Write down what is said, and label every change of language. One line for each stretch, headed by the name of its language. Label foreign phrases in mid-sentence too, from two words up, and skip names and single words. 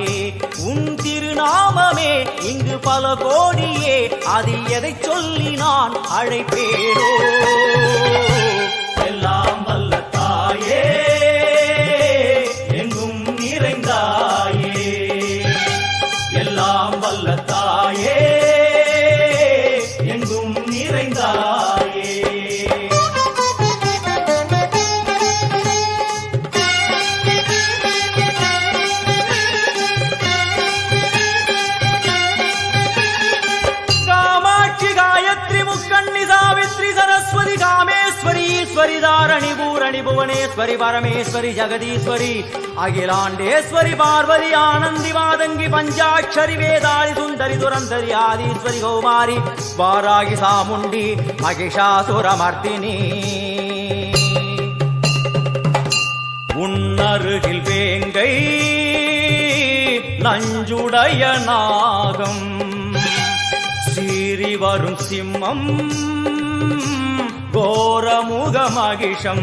Tamil: உன் திருநாமமே இங்கு பல கோடியே, அதில் எதை சொல்லி நான் அழைப்பேனோ. எல்லாம் வல்ல தாயே, எங்கும் நிறைந்தாயே. எல்லாம் வல்ல தாயே, எங்கும் நிறைந்தாயே.
Sanskrit: सरस्वती कामेश्वरी ईश्वरी धारणी पूरणी भुवनेश्वरी परमेश्वरी जगदीश्वरी अखिलांडेश्वरी पार्वती आनंदी मादंगी पंचाक्षरी वेदाली सुंदरी दुरंधरी आदीश्वरी कौमारी वारागी सामुंडी महिषासुरमर्दिनी.
Tamil: உன்னருகில் வேங்கை நஞ்சுடைய நாகம், சீறி வரும் சிம்மம் கோரமுக மகிஷம்.